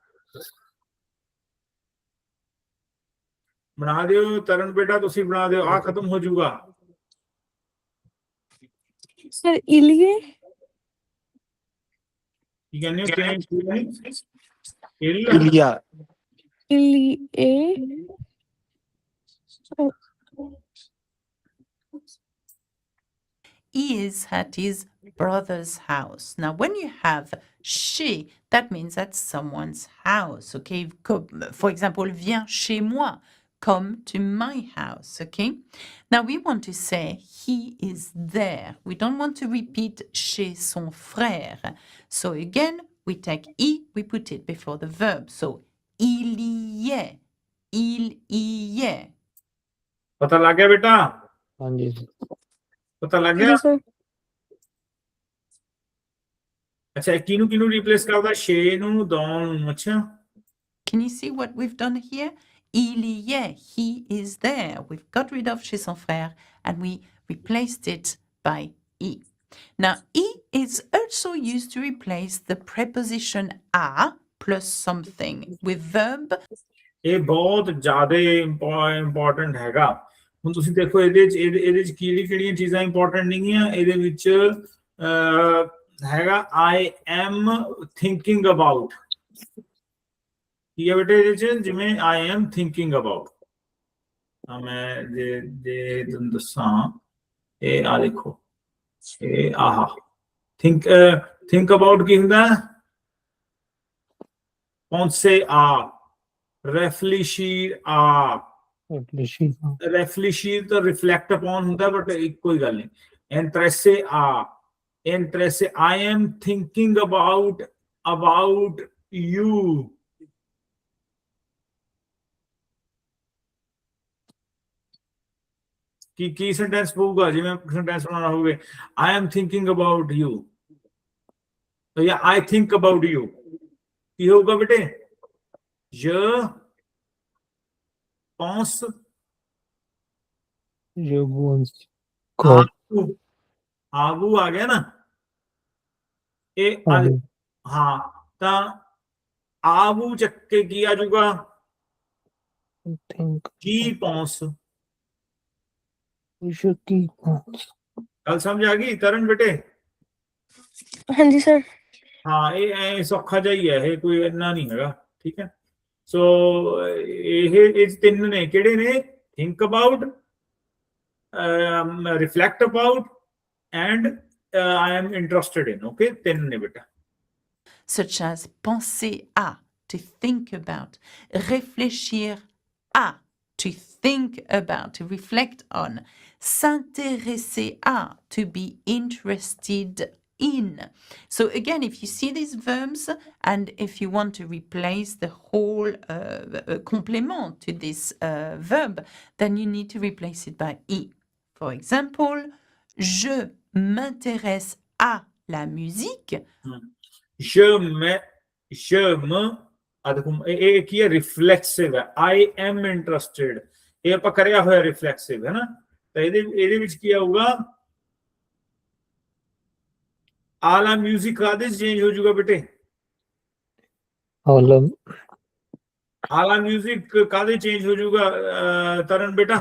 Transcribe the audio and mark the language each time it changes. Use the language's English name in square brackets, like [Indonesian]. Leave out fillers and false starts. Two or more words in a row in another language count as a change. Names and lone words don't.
[Punjabi] ਬਣਾ ਦਿਓ ਤਰਨ ਬੇਟਾ, ਤੁਸੀਂ ਬਣਾ ਦਿਓ, ਆ ਖਤਮ ਹੋ ਜਾਊਗਾ। [French] ਸਰ il y a [Punjabi] ਕੀ ਕਹਿੰਦੇ ਹੋ? ਇਲ [French] Ilia. il y a [English] He is at his brother's house. Now, when you have chez, that means at someone's house. Okay, for example, [French] viens chez moi, [English] come to my house. Okay, now we want to say he is there. We don't want to repeat [French] chez son frère. [English] So again, we take I, we put it before the verb. [French] So il y est, il y est. [Punjabi] ਪਤਾ ਲੱਗ ਗਿਆ ਬੇਟਾ? ਹਾਂਜੀ ਪਤਾ ਲੱਗ ਗਿਆ? ਜੀ ਸਰ ਅੱਛਾ, ਕਿਹਨੂੰ ਰਿਪਲੇਸ ਕਰਦਾ? ਛੇ ਨੂੰ, ਦੋ ਨੂੰ। ਅੱਛਾ, [English] Can you see what we've done here? [French] Il y est, [English] he is there. We've got rid of [French] chez son frère [English] and we replaced it by I. Now, I is also used to replace the preposition a plus something with verb. [Punjabi] ਇਹ ਬਹੁਤ ਜ਼ਿਆਦਾ ਇੰਪੋਰਟੈਂਟ ਹੈਗਾ। ਹੁਣ ਤੁਸੀਂ ਦੇਖੋ ਇਹਦੇ ਚ ਕਿਹੜੀਆਂ ਚੀਜ਼ਾਂ ਇੰਪੋਰਟੈਂਟ ਨਹੀਂ ਆ ਇਹਦੇ ਵਿੱਚ। [English] ਹੈਗਾ I am thinking about। [Punjabi] ਕੀ ਹੈ ਬੇਟੇ ਇਹਦੇ ਚ? ਜਿਵੇਂ [English] I am thinking about, [Punjabi] ਮੈਂ ਜੇ ਤੁਹਾਨੂੰ ਦੱਸਾਂ, ਇਹ ਆ ਦੇਖੋ, ਇਹ ਆਹਾ [English] think about [Punjabi] ਕੀ ਹੁੰਦਾ? [French] penser à, réfléchir à। [Punjabi] reflexir ਤਾਂ [English] reflect upon [Punjabi] ਹੁੰਦਾ, ਬਟ ਕੋਈ ਗੱਲ ਨਹੀਂ। [French] interesser à, [English] interesser, I am thinking about you। [Punjabi] ਕੀ ਸੈਂਟੈਂਸ ਪਊਗਾ? ਜਿਵੇਂ ਸੈਂਟੈਂਸ ਬਣਾਉਣਾ ਹੋਵੇ, [English] I am thinking about you ਜਾਂ I think about you, [Punjabi] ਕੀ ਹੋਊਗਾ ਬੇਟੇ? [French] je pense [Punjabi] ਆਗੂ ਆ ਗਿਆ ਨਾ ਇਹ। ਹਾਂ, ਤਾਂ ਆਗੂ ਚੱਕ ਕੇ ਕੀ ਆ ਜਾਊਗਾ? ਕੀ ਪੌਂਸ। ਗੱਲ ਸਮਝ ਆ ਗਈ ਤਰਨ ਬੇਟੇ? ਹਾਂਜੀ ਸਰ ਹਾਂ, ਇਹ ਐ ਸੌਖਾ ਜਿਹਾ ਹੀ ਹੈ, ਇਹ ਕੋਈ ਇੰਨਾ ਨਹੀਂ ਹੈਗਾ। ਠੀਕ ਹੈ, ਸੋ ਇਹ ਤਿੰਨ ਨੇ, ਕਿਹੜੇ ਨੇ? [English] think about, reflect about and I am interested in। [Punjabi] ਓਕੇ, ਤਿੰਨ ਨੇ ਬੇਟਾ। [English] Such as [French] penser à, [English] to think about, [French] réfléchir à, [English] to think about, to reflect on, [French] s'intéresser à, [English] to be interested in. So again, if you see these verbs and if you want to replace the whole complement to this verb, then you need to replace it by I. For example, [French] je m'intéresse à la musique. je me [Punjabi] ਇਹ ਕੀ ਹੈ? ਰਿਫਲੈਕਸਿਵ ਹੈ। [English] I am interested, [Punjabi] ਇਹ ਆਪਾਂ ਕਰਿਆ ਹੋਇਆ ਰਿਫਲੈਕਸਿਵ ਹੈ ਨਾ। ਤਾਂ ਇਹਦੇ ਵਿੱਚ ਕੀ ਆਊਗਾ? ਆਲਾ ਮਿਊਜ਼ਿਕ ਕਾਹਦੇ ਚ ਚੇਂਜ ਹੋ ਜਾਊਗਾ ਬੇਟੇ? ਆਲਾ ਮਿਊਜ਼ਿਕ ਕਾਹਦੇ ਚੇਂਜ ਹੋ ਜਾਊਗਾ ਤਰਨ ਬੇਟਾ?